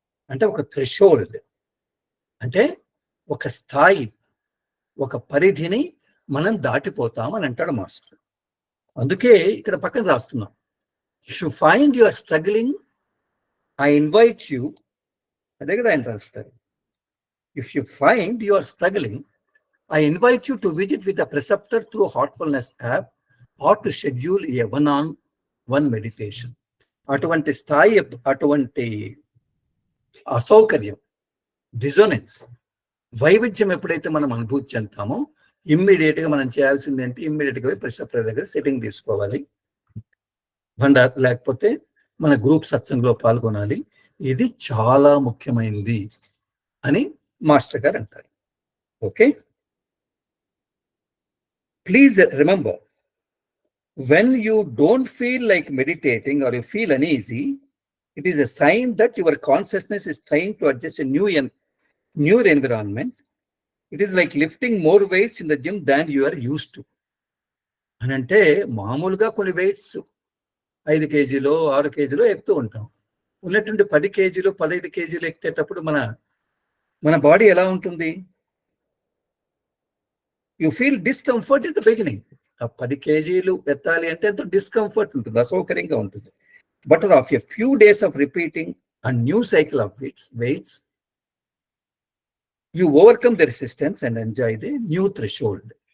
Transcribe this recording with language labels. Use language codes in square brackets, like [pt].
[te] అంటే ఒక థ్రెషోల్డ్, అంటే ఒక స్థాయి, ఒక పరిధిని మనం దాటిపోతాం అని అంటాడు మాస్టర్. అందుకే ఇక్కడ పక్కన రాస్తున్నాం, [en] if you find you are struggling, I invite you, [te] అదే కదా ఆయన రాస్తారు. [en] If you find you are struggling, I invite you to visit with a preceptor through Heartfulness app or to schedule a one-on-one meditation. [te] అటువంటి స్థాయి, అటువంటి అసౌకర్యం, డిజోనెన్స్, వైవిధ్యం ఎప్పుడైతే మనం అనుభూతి చెందుతామో ఇమ్మీడియట్ గా మనం చేయాల్సింది ఏంటి? ఇమ్మీడియట్ గా ప్రిసెప్టర్ దగ్గర సెట్టింగ్ తీసుకోవాలి, లేకపోతే మన గ్రూప్ సత్సంగంలో పాల్గొనాలి. ఇది చాలా ముఖ్యమైనది అని మాస్టర్ గారు అంటారు. [en] Okay, please remember, when you don't feel like meditating or you feel uneasy, it is a sign that your consciousness is trying to adjust a new environment. It is like lifting more weights in the gym than you are used to. [te] అని అంటే మామూలుగా కొన్ని weights 5 కేజీలు 6 కేజీలు ఎక్కుతూ ఉంటాం. ఉన్నటువంటి 10 కేజీలు 15 కేజీలు ఎక్కేటప్పుడు మన బాడీ ఎలా ఉంటుంది? [en] You feel discomfort in the beginning. [te] ఆ 10 కేజీలు ఎత్తాలి అంటే ఎంతో డిస్కంఫర్ట్ ఉంటుంది, అసౌకర్యంగా ఉంటుంది. [en] But of a few days of repeating a new cycle of weights, you overcome the resistance and enjoy the new threshold.